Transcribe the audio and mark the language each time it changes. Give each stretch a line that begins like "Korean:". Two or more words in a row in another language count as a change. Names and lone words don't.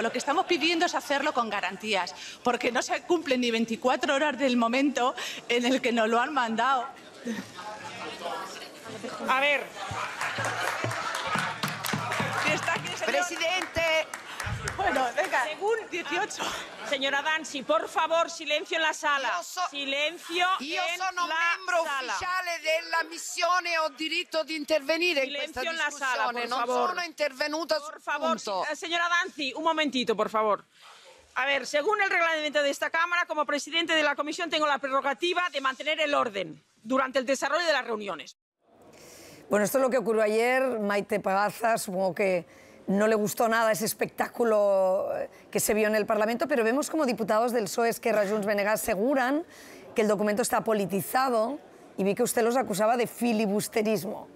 Spanish: Lo que estamos pidiendo es hacerlo con garantías, porque no se cumplen ni 24 horas del momento en el que nos lo han mandado. A ver. Presidente. Bueno, venga. Según 18. Señora Danzi, por favor, silencio en la sala. Silencio
Italian: Io
Spanish: en
Italian: sono
Spanish: la
Italian: membro
Spanish: sala.
Italian: ufficiale della missione e ho diritto di intervenire in questa
Spanish: Silenzio en la sala,
Italian: discussione.
Spanish: por
Italian: Non
Spanish: favor.
Italian: sono intervenuta
Spanish: Por
Italian: sul
Spanish: favor,
Italian: punto.
Spanish: señora Danzi, un momentito, por favor. A ver, según el reglamento de esta Cámara, como presidente de la Comisión tengo la prerrogativa de mantener el orden durante el desarrollo de las reuniones. Bueno, esto es lo que ocurrió ayer. Maite Pagaza, supongo que no le gustó nada ese espectáculo que se vio en el Parlamento, pero vemos como diputados del PSOE, Esquerra, Junts, BNG aseguran que el documento está politizado y vi que usted los acusaba de filibusterismo.